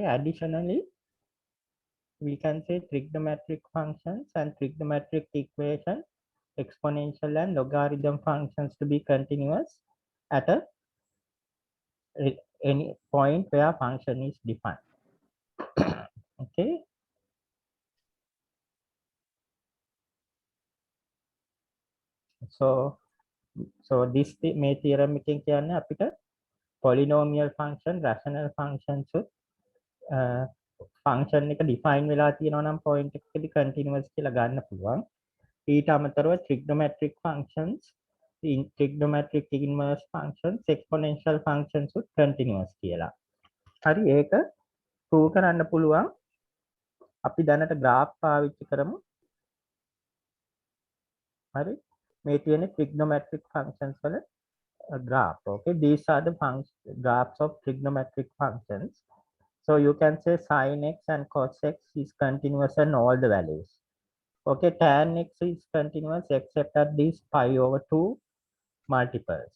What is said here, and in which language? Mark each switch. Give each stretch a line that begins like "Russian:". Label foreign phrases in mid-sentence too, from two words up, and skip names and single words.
English: Additionally, we can say trigonometric functions and trigonometric equation, exponential and logarithm functions to be continuous at any point where function is defined. Okay. So this
Sinhala: මේ theorem එකෙන් කියන්නේ අපිට
English: polynomial function, rational functions function
Sinhala: එක define වෙලා තියෙනවා නම් point එකකදී continuous කියලා ගන්න පුළුවන්. ඊට අමතරව
English: trigonometric functions, trigonometric inverse functions, exponential functions
Sinhala: උත් continuous කියලා. හරි, ඒක prove කරන්න පුළුවන්. අපි දැනට graph පාවිච්චි කරමු. හරි, මේ තියෙන
English: trigonometric functions
Sinhala: වල graph.
English: Okay, these are the graphs of trigonometric functions. So you can say sin x and cos x is continuous in all the values. Okay, tan x is continuous except at these pi over 2 multiples.